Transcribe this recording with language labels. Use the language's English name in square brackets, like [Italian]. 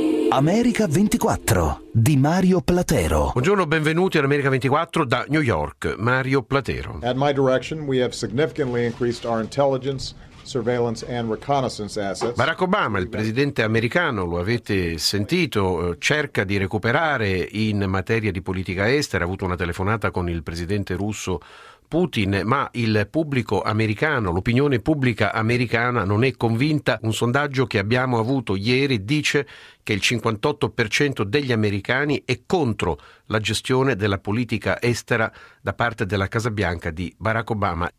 [Italian] America 24 di Mario Platero. Buongiorno, benvenuti ad America 24 da New York. Mario Platero. [English] At my direction we have significantly increased our intelligence, surveillance and reconnaissance assets. [Italian] Barack Obama, il presidente americano, lo avete sentito, cerca di recuperare in materia di politica estera. Ha avuto una telefonata con il presidente russo Putin, ma il pubblico americano, l'opinione pubblica americana non è convinta. Un sondaggio che abbiamo avuto ieri dice che il 58% degli americani è contro la gestione della politica estera da parte della Casa Bianca di Barack Obama.